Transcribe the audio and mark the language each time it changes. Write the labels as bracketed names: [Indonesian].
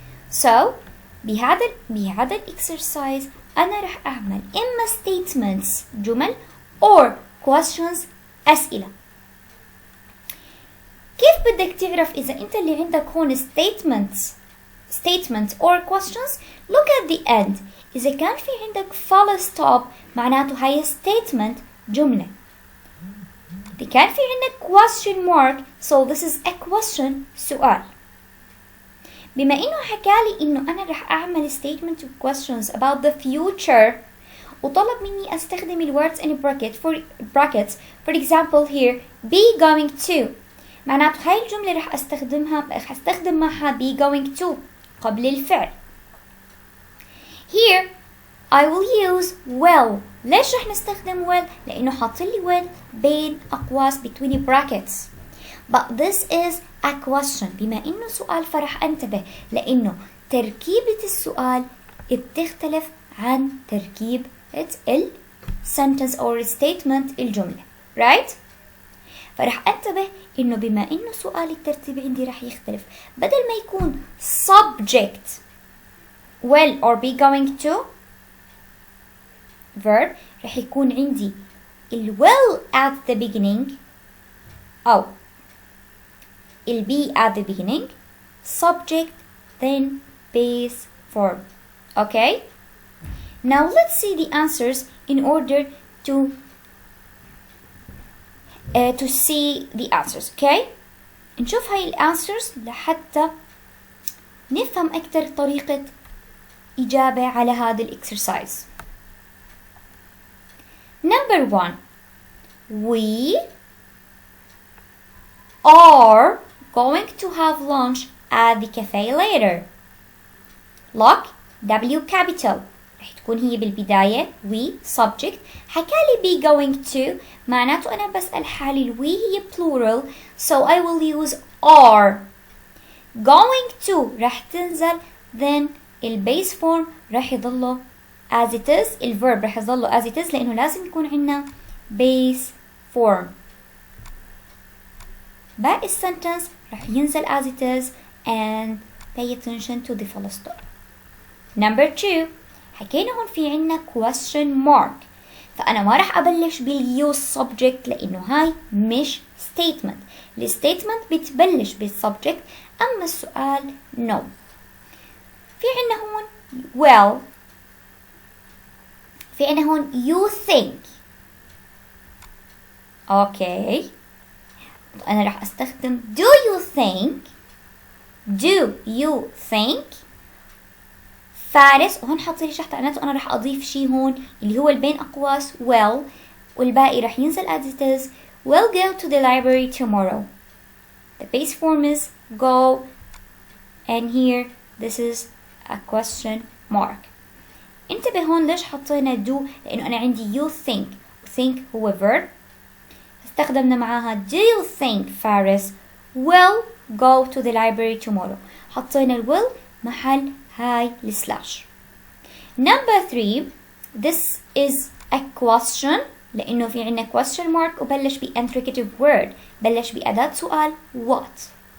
[Arabic] So بهذا الexercise أنا رح أعمل إما statements جمل [English] or questions [Arabic] أسئلة. كيف بدك تعرف إذا أنت اللي عندك هون [English] statements or questions؟ Look at the end. [Arabic] إذا كان في عندك full stop معناته هاي statement جملة. إذا كان في عندك [English] question mark so this is a question سؤال. [Arabic] بما إنه حكالي إنه أنا رح أعمل [English] statement or questions about the future [Arabic] وطلب مني أستخدم ال [English] words in brackets for example here be going to [Arabic] معناته هاي الجملة رح أستخدم معها be going to قبل الفعل. [English] Here I will use will. [Arabic] ليش رح نستخدم will؟ لأنه حاطلي will بين أقواس [English] between brackets. But this is a question. [Arabic] بما إنه سؤال فرح أنتبه لأنه تركيبة السؤال بتختلف عن تركيبة ال [English] sentence or statement [Arabic] الجملة. [English] Right؟ [Arabic] فرح أنتبه إنه بما إنه سؤال الترتيب عندي رح يختلف، بدل ما يكون [English] subject will or be going to verb [Arabic] رح يكون عندي ال [English] will at the beginning [Arabic] أو ال [English] be at the beginning subject then base form. Okay? Now let's see the answers in order to see the answers. Okay? [Arabic] نشوف هاي الانسرز لحتى نفهم أكثر طريقة إجابة على هذا الإكسرسايز. [English] Number 1 we are going to have lunch at the cafe later. Look W capital [Arabic] رح تكون هي بالبداية [English] we subject حكالي be going to [Arabic] معناته أنا بسأل حالي [English] ال we هي plural so I will use are. going to [Arabic] رح تنزل [English] then ال base form [Arabic] رح يضله [English] as it is ال verb رح يضله as it is [Arabic] لأنه لازم يكون عنا [English] base form. [Arabic] باقي السنتنس رح ينزل [English] as it is and pay attention to the full stop. Number 2 [Arabic] حكينا هون في عنا question mark، فأنا ما راح أبلش بالuse subject لأنه هاي مش statement. الstatement بتبلش بالsubject، أما السؤال no. في عنا هون well، في عنا هون [English] you think. [Arabic] أوكي، أنا راح أستخدم [English] do you think. do you think [Arabic] فارس، وهون حاطين لي تحت عناته أنا راح أضيف شي هون اللي هو البين أقواس well، والباقي راح ينزل as it is. [English] We'll go to the library tomorrow. The base form is go, and here this is a question mark. [Arabic] انتبه هون ليش حطينا do، لأنه أنا عندي you think، think هو verb، استخدمنا معاها [English] do you think Fares will go to the library tomorrow، [Arabic] حطينا ال will محل هاي السلاش. [English] Number 3 this is a question، [Arabic] لأنه في عنا [English] question mark وبلش ب interrogative word، [Arabic] بلش بأداة سؤال [English] what.